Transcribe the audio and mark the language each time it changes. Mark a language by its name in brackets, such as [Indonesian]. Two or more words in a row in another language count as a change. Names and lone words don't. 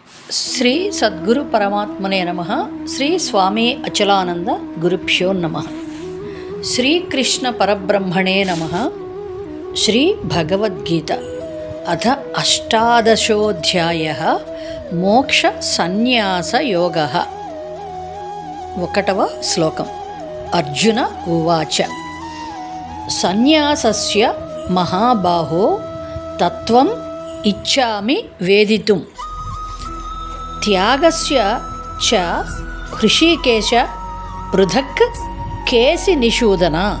[Sanskrit] ಶ್ರೀ ಸದ್ಗುರು ಪರಮಾತ್ಮನೇ ನಮಃ. ಶ್ರೀ ಸ್ವಾಮಿ ಅಚಲಾನಂದ ಗುರುಭ್ಯೋ ನಮಃ. ಶ್ರೀಕೃಷ್ಣ ಪರಬ್ರಹ್ಮಣೇ ನಮಃ. ಶ್ರೀ ಭಗವದ್ಗೀತಾ ಅಥ ಅಷ್ಟಾದಶೋಧ್ಯಾಯ ಮೋಕ್ಷ ಸನ್ಯಾಸ ಯೋಗ. [Telugu] ఒకటవ శ్లోకం. [Sanskrit] అర్జున ఉవాచ సన్యాసస్య మహాబాహో తత్వం ఇచ్ఛామి వేదితుం త్యాగస్య చ హృషీకేశ పృథక్ కేసి నిషూదన.